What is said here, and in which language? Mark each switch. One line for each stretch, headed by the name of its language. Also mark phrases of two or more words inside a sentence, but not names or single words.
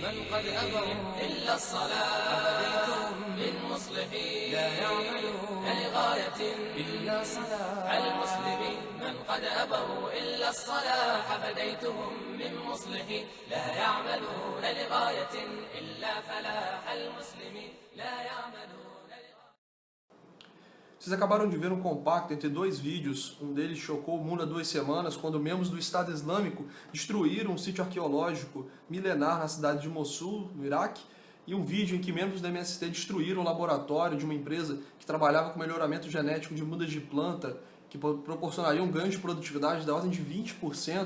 Arabic: من قد أبوا إلا الصلاة أبديتم من مصلحين لا يعملون لغاية إلا صلاح المسلمين. من قد أبوا إلا الصلاح فديتهم من مصلحين لا يعملون لغاية إلا فلاح المسلمين لا يعملون.
Portuguese: Vocês acabaram de ver um compacto entre dois vídeos. Um deles chocou o mundo há 2 semanas, quando membros do Estado Islâmico destruíram um sítio arqueológico milenar na cidade de Mossul, no Iraque, e um vídeo em que membros da MST destruíram o laboratório de uma empresa que trabalhava com melhoramento genético de mudas de planta, que proporcionaria um ganho de produtividade da ordem de 20%.